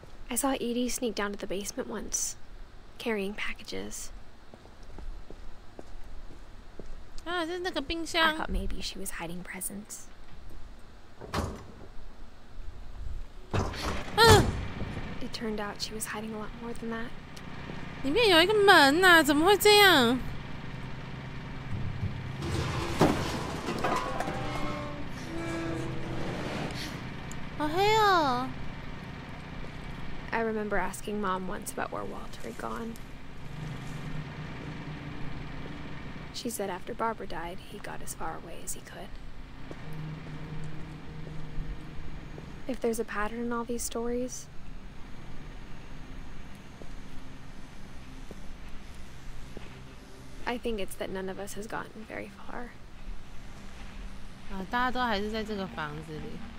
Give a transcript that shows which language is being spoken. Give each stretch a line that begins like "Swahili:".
English: I saw Edie sneak down to the basement once, carrying packages.
Chinese: 啊，这是那个冰
English: I
Chinese: 箱。
English: thought maybe she was hiding presents. 嗯， It turned out she was hiding a lot more than that.
Chinese: 里面有一个门呐、怎么会这样？好黑哦！
English: I remember asking Mom once about where Walter had gone. She said after Barbara died, he got as far away as he could. If there's a pattern in all these stories, I think it's that none of us has gotten very far.
Chinese: 啊，大家都还是在这个房子里。